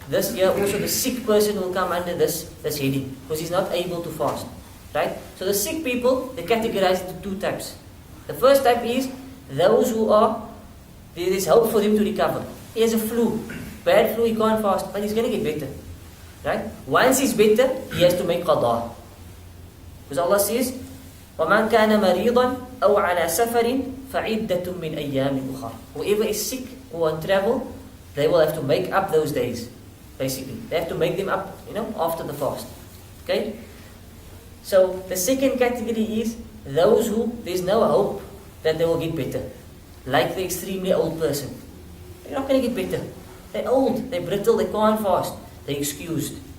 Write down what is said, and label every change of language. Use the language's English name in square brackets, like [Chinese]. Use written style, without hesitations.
[English] This here, also the sick person will come under this heading, because he's not able to fast. Right? So the sick people, they categorize into 2 types. The first type is those who are There is hope for him to recover. He has a flu, bad flu, he can't fast, but he's going to get better. Right? Once he's better, he has to make qada. Because Allah says, [Arabic] وَمَنْ كَانَ مَرِيضًا أَوْ عَلَى سَفَرٍ فَعِدَّةٌ مِّنْ أَيَّامٍ أُخَرٍ. [English] Whoever is sick or on travel, they will have to make up those days. Basically, they have to make them up, after the fast. Okay? So the second category is those who there's no hope that they will get better. Like the extremely old person. They're not going to get better. They're old, they're brittle, they can't fast. They're excused.